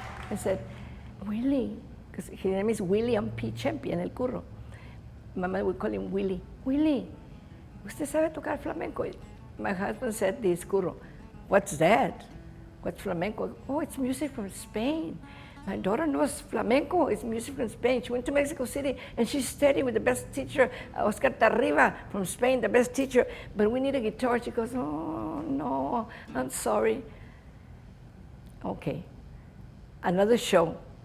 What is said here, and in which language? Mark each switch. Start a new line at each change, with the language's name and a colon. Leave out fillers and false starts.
English: And said, Willie, because his name is William P. Champion, el curro. My mother would call him Willie.
Spanish: Willie, ¿usted sabe tocar flamenco?
English: My husband said this, curro. What's that? What's flamenco? Oh, it's music from Spain. My daughter knows flamenco, it's music from Spain. She went to Mexico City and she studied with the best teacher, Oscar Tarriba from Spain, the best teacher. But we need a guitar. She goes, oh, no, I'm sorry. Okay. Another show.